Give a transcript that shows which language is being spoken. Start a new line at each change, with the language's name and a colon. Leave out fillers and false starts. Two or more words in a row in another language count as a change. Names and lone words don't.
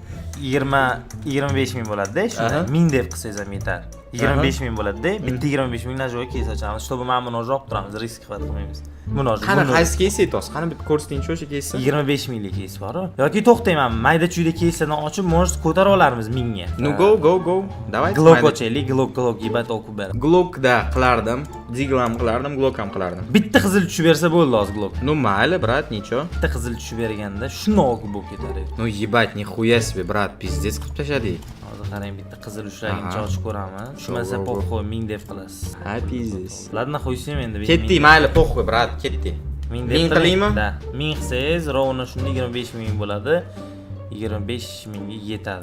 Uzbek: 25 ming bo'ladi-da, shunda 1000 deb qilsangiz ham yetadi. 25 ming bo'ladi-da, bitta 25 ming najoy keys ochamiz. Чтобы mana buni olib turamiz, risk qilmaymiz. Qani qaysi keys aytasiz? Qani bitta ko'rsating o'sha keysni. 25 minglik keys bor-ku. Yoki to'xtayman, mayda-chuyda keyslardan ochib, может ko'tarib olarmiz 1000 ga.
Russian: Ну go. Давай.
Uzbek: Glock ochaylik, Glock yebat o'qib beradi. Glockda qilardim, Ziglam qilardim, Glock ham qilardim. Bitta qizil tushib bersa bo'ldi hozir Glock.
Russian: Ну mayli, brat, ничего.
Uzbek: Bitta qizil tushib berganda shundoq o'qib bo'lib ketadi.
Russian: Ну ебать, нихуя себе, брат, пиздец
Uzbek: qilib tashladik. Hozir qarang, bitta qizil ushlagancha ochib ko'raman. Tushmasa popxo'y 1000 deb qilasiz. Ha, pizdец. Ladna qo'ysam endi. Ketdi, mayli, popxo'y, brat, ketdi. 1000 qilaymi?
Russian: Da.
Uzbek: 1000 qilsangiz, rovna shunda 25 ming bo'ladi. 25 mingga yetadi.